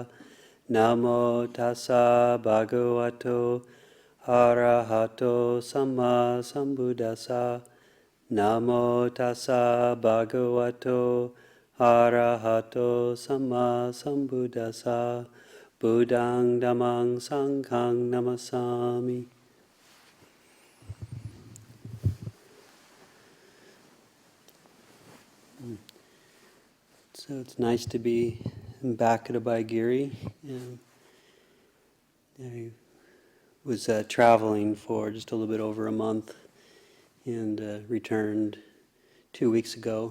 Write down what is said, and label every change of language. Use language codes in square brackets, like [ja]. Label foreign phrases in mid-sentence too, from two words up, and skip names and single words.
[pi] Namo tassa bhagavato arahato samma sambuddhassa. Namo tassa bhagavato arahato samma sambuddhassa. Buddhang dhammang sanghang namasami. [en] So it's nice to be back at Abhayagiri. I was traveling for just a little bit over a month and returned 2 weeks ago.